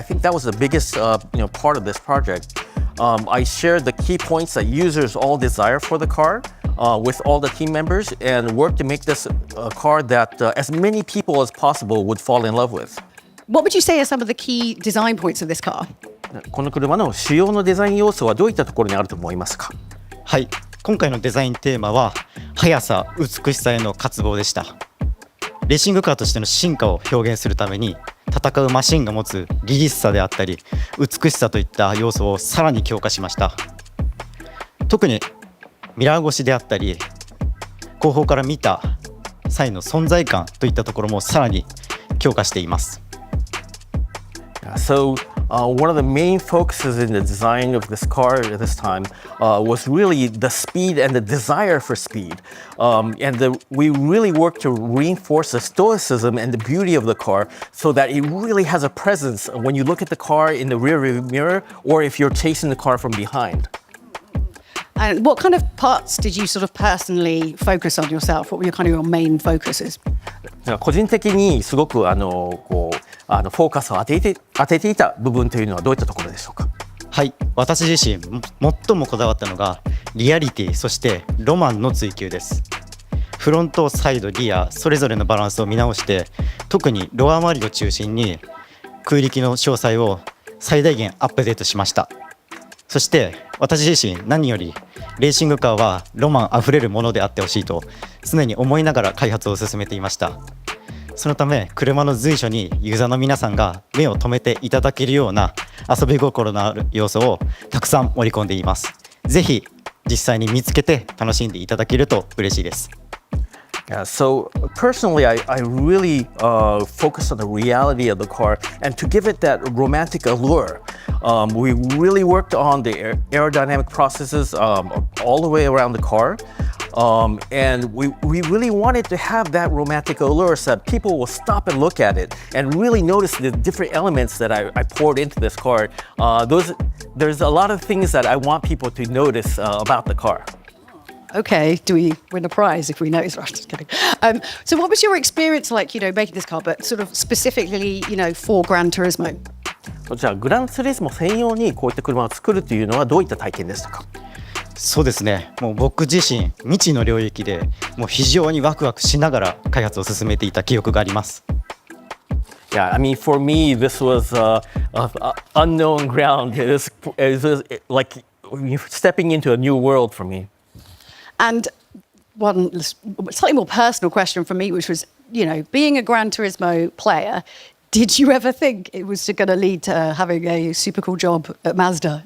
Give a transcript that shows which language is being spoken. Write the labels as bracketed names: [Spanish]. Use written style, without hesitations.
[English] I think that was the biggest part of this project. I shared the key points that users all desire for the car with all the team members and worked to make this a car that as many people as possible would fall in love with. What would you say are some of the key design points of this car? [Japanese] この車の主要のデザイン要素はどういったところにあると思いますか？はい、今回のデザインテーマは速さ、美しさへの渇望でした。レーシングカーとしての進化を表現するために、戦うマシンが持つリリースさであったり美しさといった要素をさらに強化しました。特にミラー越しであったり後方から見た際の存在感といったところもさらに強化しています。 [English] So one of the main focuses in the design of this car at this time was really the speed and the desire for speed. We really worked to reinforce the stoicism and the beauty of the car so that it really has a presence when you look at the car in the rearview mirror or if you're chasing the car from behind. And what kind of parts did you sort of personally focus on yourself? What were your main focuses? [Japanese] 個人的にすごくフォーカスを当てていた部分というのはどういったところでしょうか？はい、私自身最もこだわったのがリアリティ、そしてロマンの追求です。フロント、サイド、リアそれぞれのバランスを見直して、特にロア周りを中心に空力の詳細を最大限アップデートしました。そして私自身何よりレーシングカーはロマンあふれるものであってほしいと常に思いながら開発を進めていました。そのため車の随所にユーザーの皆さんが目を留めていただけるような遊び心のある要素をたくさん盛り込んでいます。ぜひ実際に見つけて楽しんでいただけると嬉しいです。 [English] Yeah, so personally, I really focused on the reality of the car and to give it that romantic allure. We really worked on the aerodynamic processes all the way around the car. And we really wanted to have that romantic allure so that people will stop and look at it and really notice the different elements that I poured into this car. There's a lot of things that I want people to notice about the car. Okay, do we win a prize if we notice? I'm just kidding. So what was your experience like, making this car, but sort of specifically, for Gran Turismo? [Japanese] じゃあグランツーリスモ専用にこういった車を作るというのはどういった体験でしたか？そうですね、もう僕自身未知の領域でもう非常にワクワクしながら開発を進めていた記憶があります。 [English] Yeah, I mean, for me, this was unknown ground. It was like stepping into a new world for me. And one slightly more personal question from me, which was, being a Gran Turismo player, did you ever think it was going to lead to having a super cool job at Mazda?